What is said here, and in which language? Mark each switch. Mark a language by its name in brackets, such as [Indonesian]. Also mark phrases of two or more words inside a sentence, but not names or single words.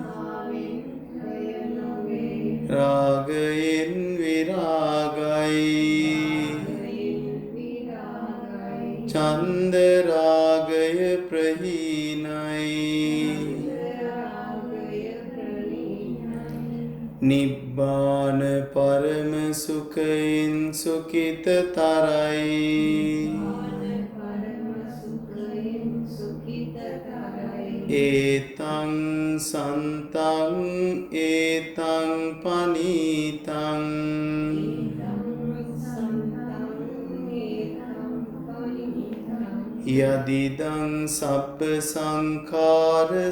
[Sinhala] රාගයෙන් විරාගයි චන්ද රාගය ප්‍රහීනයි [Pali] නිබ්බාන පරම [Sinhala] සුඛයෙන් [Pali] සුඛිතතරයි ඒතං සන්තං ඒතං පනීතං යදිදං සබ්බ සංඛාර